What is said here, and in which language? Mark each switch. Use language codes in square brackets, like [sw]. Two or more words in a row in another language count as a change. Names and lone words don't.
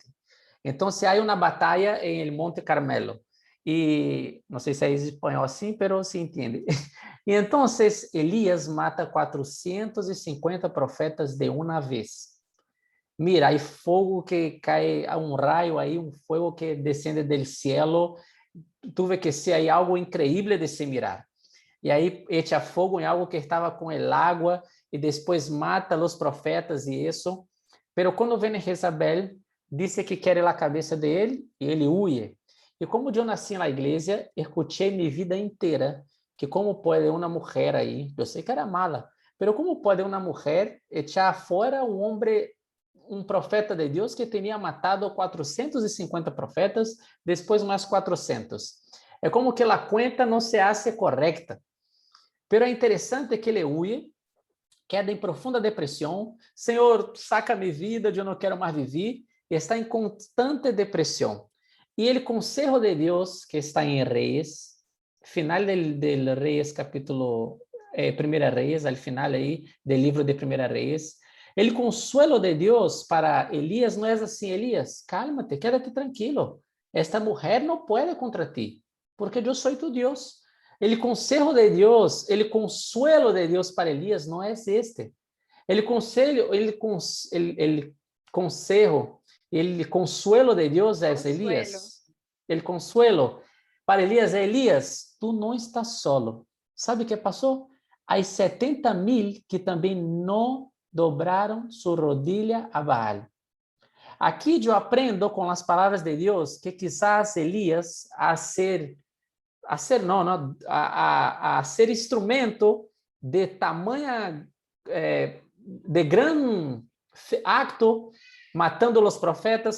[pt] Então, há uma batalha em Monte Carmelo. E não sei se é espanhol assim, mas se entende. E então, Elias mata 450 profetas de uma vez. Mira, há fogo que cai, há raio aí, fogo que descende do cielo. [es] Tuve que ser aí algo increíble de se mirar. [pt] E aí echa fogo em algo que estava com el água e depois mata os profetas e isso. Pero quando vem Jezabel, disse que quer a cabeça dele e ele huye. E como eu nasci na igreja, escutei minha vida inteira que como pode uma mulher aí, eu sei que era mala, pero como pode uma mulher echar fora um profeta de Deus que tinha matado 450 profetas, depois mais 400. É como que a conta não se [es] hace correcta. [pt] Pero é interessante que ele huye, queda em profunda depressão. Senhor, saca minha vida, eu não quero mais viver. E está em constante depressão. E ele, conselho de Deus, que está em Reis, [es] final del [pt] Reis, capítulo 1 Reis, [es] al final [pt] aí do livro de 1 Reis, [es] el consuelo [pt] de Deus para Elias não é assim: Elias, [es] cálmate, quédate tranquilo. [pt] Esta mulher não pode contra ti, porque eu sou tu Deus. El conselho de Deus, [es] el consuelo [pt] de Deus para Elias não é este. El conselho de Deus é Elias. El consuelo para Elias é: Elias, tu não estás solo. Sabe o que passou? Há 70,000 que também não dobraram sua rodilha a Baal. Aqui eu aprendo com as palavras de Deus que quizás Elias a ser instrumento de tamanha de grande acto matando os profetas.